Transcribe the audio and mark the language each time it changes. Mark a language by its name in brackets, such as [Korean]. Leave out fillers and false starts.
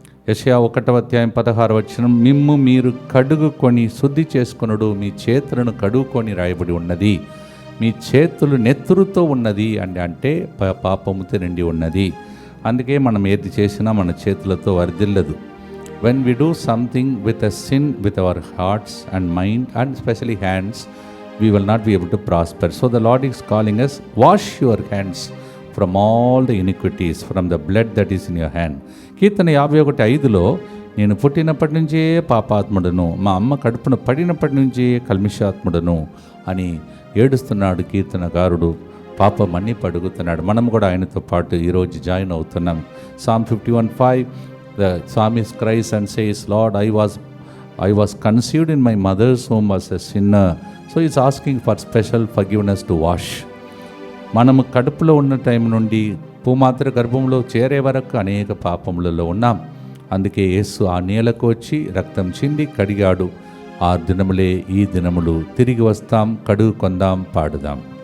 [Telugu] యెషయా 1:16 మిమ్ము మీరు కడుగుకొని శుద్ధి చేసుకొనుడు, మీ చేతులను కడుగుకొని రాయబడి ఉన్నది. మీ చేతులు నెత్తురుతో ఉన్నది అంటే పాపముతో నిండి ఉన్నది. అందుకే మనం ఏది చేసినా మన చేతులతో వర్ధిల్లదు. [English] When we do something with a sin with our hearts and mind and especially hands, we will not be able to prosper. So the Lord is calling us, wash your hands from all the iniquities, from the blood that is in your hand. [Telugu] కీర్తన 51:5లో నేను పుట్టినప్పటి నుంచే పాపాత్ముడను, మా అమ్మ కడుపున పడినప్పటి నుంచే కల్మిషాత్ముడను అని ఏడుస్తున్నాడు కీర్తనకారుడు. పాపం అన్ని పడుగుతున్నాడు. మనం కూడా ఆయనతో పాటు ఈరోజు జాయిన్ అవుతున్నాం. [English] Psalm 51:5, the psalmist cries and says, Lord, I was conceived in my mother's womb as a sinner. So he's asking for special forgiveness to wash. [Telugu] మనము కడుపులో ఉన్న టైం నుండి భూమాత్ర గర్భంలో చేరే వరకు అనేక పాపములలో ఉన్నాం. అందుకే యేసు ఆ నేలకు వచ్చి రక్తం చింది కడిగాడు. ఆ దినములే ఈ దినములు. తిరిగి వస్తాం, కడుగు కొందాం, పాడుదాం.